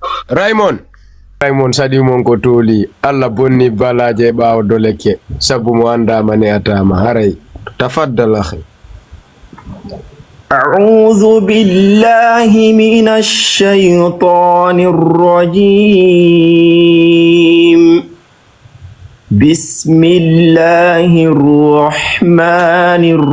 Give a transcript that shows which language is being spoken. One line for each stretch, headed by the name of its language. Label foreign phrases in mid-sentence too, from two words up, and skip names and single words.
Fula: Raymond sadi mon ko toli alla bonni balaje bawo doleke sabu mo anda mane atama haray
Arabic: تفضل أخي. أعوذ بالله من الشيطان الرجيم بسم الله الرحمن